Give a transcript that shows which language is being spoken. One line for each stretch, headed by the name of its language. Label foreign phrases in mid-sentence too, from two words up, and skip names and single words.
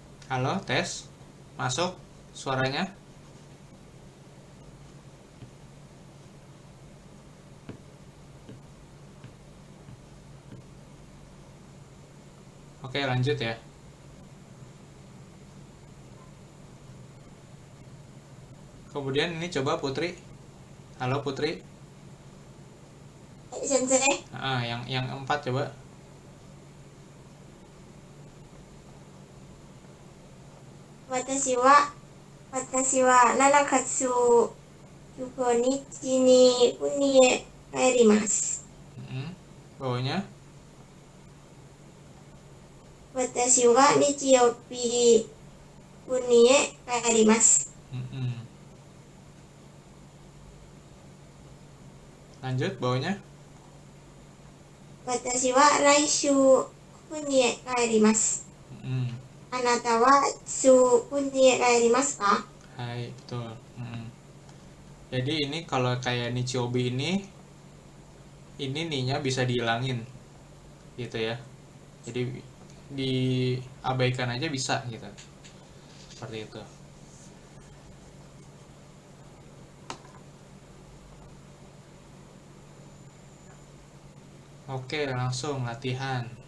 Indonesian: Halo, tes. Masuk suaranya? Oke, lanjut ya. Kemudian ini coba Putri. Halo Putri. Sensei. Yang 4 coba.
Japanese: 私は 7 月15日に国へ帰ります。
Indonesian: Bawahnya.
Japanese: 私は日曜日国へ帰ります。
Indonesian: Lanjut bawahnya.
Japanese: 私は来週国へ帰ります。あなたはいつ国へ帰りますか?
Indonesian: Hai, betul. Jadi ini kalau kayak Nichiobi ini nih-nya bisa dihilangin gitu ya. Jadi diabaikan aja bisa gitu. Seperti itu. Oke, langsung latihan.